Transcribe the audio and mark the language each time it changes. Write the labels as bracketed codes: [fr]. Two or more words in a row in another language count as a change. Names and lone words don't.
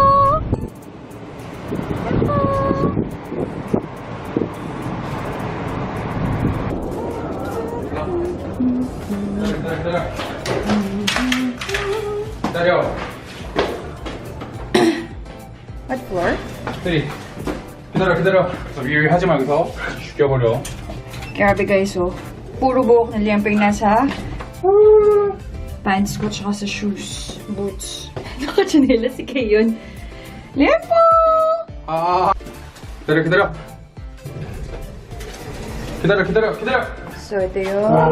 [tl] Liempo! [ko] 기다려. [en] What floor? [ko] 기다려. 위에 하지 말고서 죽여버려. [tl] Grabe guys, oh. Puro buhok na Liempo yung nasa pants ko tsaka sa shoes. Boots. Naka-chanela si Keyon. Liempo! [ko] 기다려. [tl] So, ito yun.